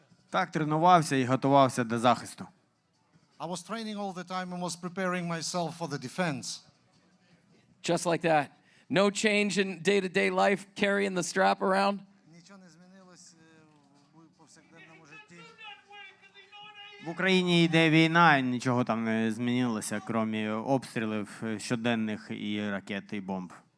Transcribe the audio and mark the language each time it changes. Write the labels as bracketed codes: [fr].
[uk] Так, тренувався і готувався до захисту. [en] I was training all the time and was preparing myself for the defense. Just like that. No change in day-to-day life, carrying the strap around? [uk] Нічого не змінилось в повсякденному житті. В Україні йде війна, нічого там не змінилося, крім обстрілів щоденних і ракет, і бомб.